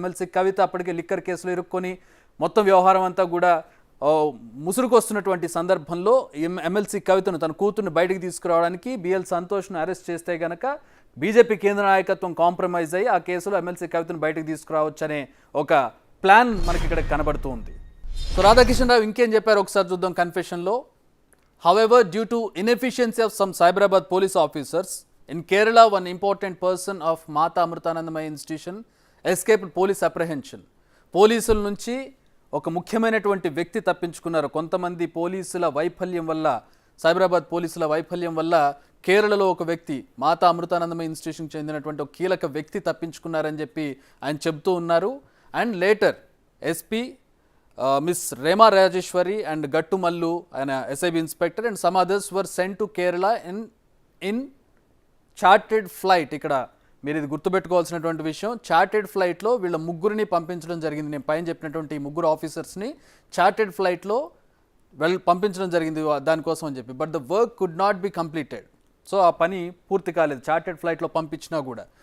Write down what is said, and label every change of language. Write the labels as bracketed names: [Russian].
[Telugu] MLC కవిత అప్పటికే liquor కేసులో ఇరుక్కొని మొత్తం వ్యవహారం అంతా కూడా ముసురుకొస్తున్నటువంటి సందర్భంలో ఎమ్మెల్సీ కవితను, తన కూతుర్ని బయటికి తీసుకురావడానికి బిఎల్ సంతోష్ను అరెస్ట్ చేస్తే గనక బీజేపీ కేంద్ర నాయకత్వం కాంప్రమైజ్ అయ్యి ఆ కేసులో ఎమ్మెల్సీ కవితను బయటికి తీసుకురావచ్చు అనే ఒక ప్లాన్ మనకి ఇక్కడ కనబడుతూ ఉంది. సో రాధాకిషన్ రావు ఇంకేం చెప్పారు ఒకసారి చూద్దాం కన్ఫెషన్లో. [English] However, due to inefficiency of some Cyberabad police officers in Kerala, one important person of Mata Amrutanandamayi Institution escaped police apprehension. [Telugu] పోలీసుల నుంచి ఒక ముఖ్యమైనటువంటి వ్యక్తి తప్పించుకున్నారు. కొంతమంది పోలీసుల వైఫల్యం వల్ల, సైబరాబాద్ పోలీసుల వైఫల్యం వల్ల కేరళలో ఒక వ్యక్తి, మాతా అమృతానందమయ్య ఇన్స్టిట్యూషన్కి చెందినటువంటి ఒక కీలక వ్యక్తి తప్పించుకున్నారని చెప్పి ఆయన చెప్తూ ఉన్నారు. [English] and later SP Miss Rema Rajeshwari and Gattu Mallu, an SIB inspector, and some others were sent to Kerala in [Telugu] chartered flight, ఇక్కడ మీరు ఇది గుర్తుపెట్టుకోవాల్సినటువంటి విషయం, చార్టెడ్ ఫ్లైట్లో వీళ్ళ ముగ్గురిని పంపించడం జరిగింది. నేను పైన చెప్పినటువంటి ఈ ముగ్గురు ఆఫీసర్స్ని చార్టెడ్ ఫ్లైట్లో పంపించడం జరిగింది దానికోసం అని చెప్పి. [English] But the work could not be completed. [Telugu] So ఆ పని పూర్తి కాలేదు చార్టెడ్ ఫ్లైట్లో పంపించినా కూడా.